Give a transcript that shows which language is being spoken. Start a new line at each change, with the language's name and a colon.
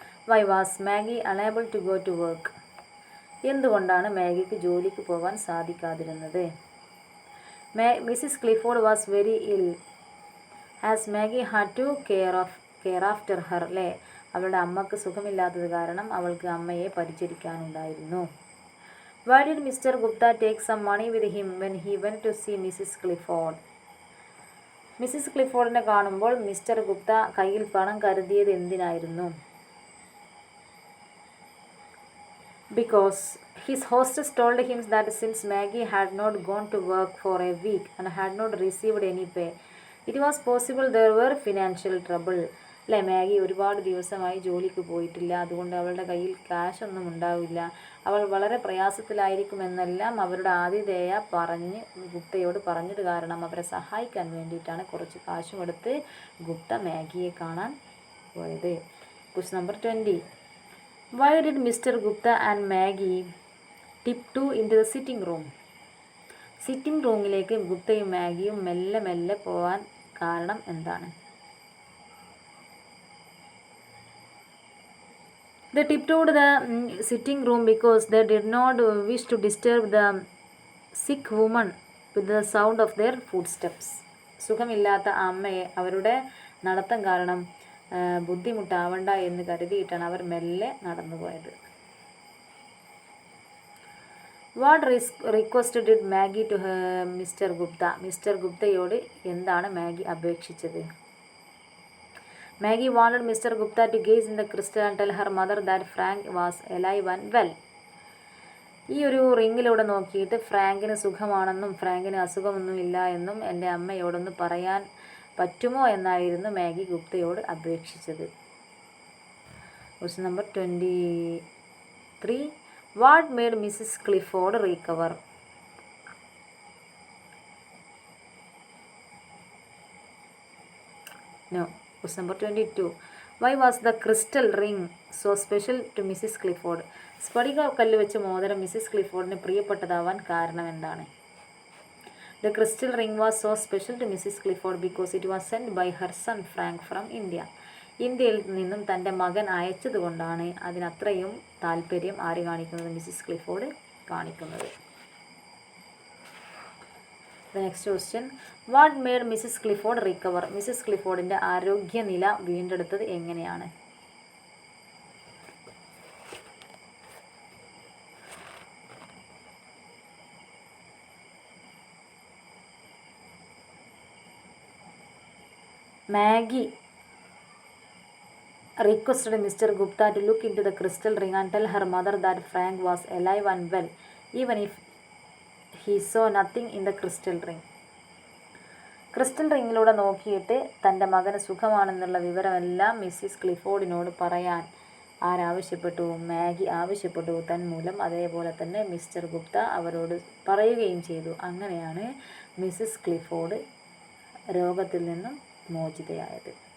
English: Why was Maggie unable to go to work?
Malayalam: എന്തുകൊണ്ടാണ് മാഗിക്ക് ജോലിക്ക് പോകാൻ സാധിക്കാതിരുന്നത്?
English: Mrs Clifford was very ill as Maggie had to care after her. അല്ലേ?
Malayalam: അവളുടെ അമ്മക്ക് സുഖമില്ലാത്തത് കാരണം അവൾക്ക് അമ്മയെ പരിചരിക്കാനുണ്ടായിരുന്നു.
English: Why did Mr. Gupta take some money with him when he went to see Mrs. Clifford?
Malayalam: Mrs ക്ലിഫോർഡിനെ കാണുമ്പോൾ മിസ്റ്റർ ഗുപ്ത കയ്യിൽ പണം കരുതിയത് എന്തിനായിരുന്നു?
English: Because his hostess told him that since Maggie had not gone to work for a week and had not received any pay, it was possible there were financial trouble.
Malayalam: അല്ലേ? Maggi ഒരുപാട് ദിവസമായി ജോലിക്ക് പോയിട്ടില്ല, അതുകൊണ്ട് അവളുടെ കയ്യിൽ ക്യാഷൊന്നും ഉണ്ടാവില്ല, അവൾ വളരെ പ്രയാസത്തിലായിരിക്കുമെന്നെല്ലാം അവരുടെ ആതിഥേയ ഗുപ്തയോട് പറഞ്ഞത് കാരണം അവരെ സഹായിക്കാൻ വേണ്ടിയിട്ടാണ് കുറച്ച് കാശും എടുത്ത് ഗുപ്ത മാഗിയെ കാണാൻ പോയത്.
English: Question number 20. Why did Mr Gupta and Maggie tiptoe into the sitting room?
Malayalam: Sitting റൂമിലേക്ക് ഗുപ്തയും മാഗിയും മെല്ലെ മെല്ലെ പോകാൻ കാരണം എന്താണ്?
English: They tiptoed the sitting room because they did not wish to disturb the sick woman with the sound of their footsteps.
Malayalam: സുഖമില്ലാത്ത അമ്മയെ അവരുടെ നടത്തം കാരണം ബുദ്ധിമുട്ടാവണ്ട എന്ന് കരുതിയിട്ടാണ് അവർ മെല്ലെ നടന്നുപോയത്.
English: What request did Maggie to Mr Gupta?
Malayalam: Mister ഗുപ്തയോട് എന്താണ് Maggi അപേക്ഷിച്ചത്?
English: Maggie wanted Mr Gupta to gaze in the crystal and tell her mother that Frank was alive and well.
Malayalam: ഈ ഒരു റിങ്ങിലൂടെ നോക്കിയിട്ട് ഫ്രാങ്കിന് സുഖമാണെന്നും ഫ്രാങ്കിന് അസുഖമൊന്നുമില്ല എന്നും എൻ്റെ അമ്മയോടൊന്ന് പറയാൻ പറ്റുമോ എന്നായിരുന്നു Maggi ഗുപ്തയോട് അപേക്ഷിച്ചത്.
English: Question number 23. What made Mrs Clifford recover? No. Question number 22. Why was the crystal ring so special to Mrs. Clifford?
Malayalam: സ്ഫടിക കല്ല് വെച്ച മോതിരം മിസ്സിസ് ക്ലിഫോർഡിന് പ്രിയപ്പെട്ടതാവാൻ കാരണം എന്താണ്?
English: The crystal ring was so special to Mrs. Clifford because it was sent by her son Frank from India.
Malayalam: ഇന്ത്യയിൽ നിന്നും തൻ്റെ മകൻ അയച്ചതുകൊണ്ടാണ് അതിനത്രയും താല്പര്യം ആര് കാണിക്കുന്നത്? മിസ്സിസ് ക്ലിഫോർഡ് കാണിക്കുന്നത്.
English: The next question. What made Mrs. Clifford recover?
Malayalam: Mrs ക്ലിഫോർഡിൻ്റെ ആരോഗ്യനില വീണ്ടെടുത്തത് എങ്ങനെയാണ്?
English: Maggie requested Mr. Gupta to look into the crystal ring and tell her mother that Frank was alive and well, even if he saw nothing in the crystal ring.
Malayalam: Crystal റിങ്ങിലൂടെ നോക്കിയിട്ട് തൻ്റെ മകന് സുഖമാണെന്നുള്ള വിവരമെല്ലാം Mrs ക്ലിഫോർഡിനോട് പറയാൻ ആരാവശ്യപ്പെട്ടു? Maggi ആവശ്യപ്പെട്ടു. തന്മൂലം അതേപോലെ തന്നെ mister Gupta അവരോട് പറയുകയും ചെയ്തു. അങ്ങനെയാണ് മിസ്സിസ് ക്ലിഫോർഡ് രോഗത്തിൽ നിന്നും മോചിതയായത്.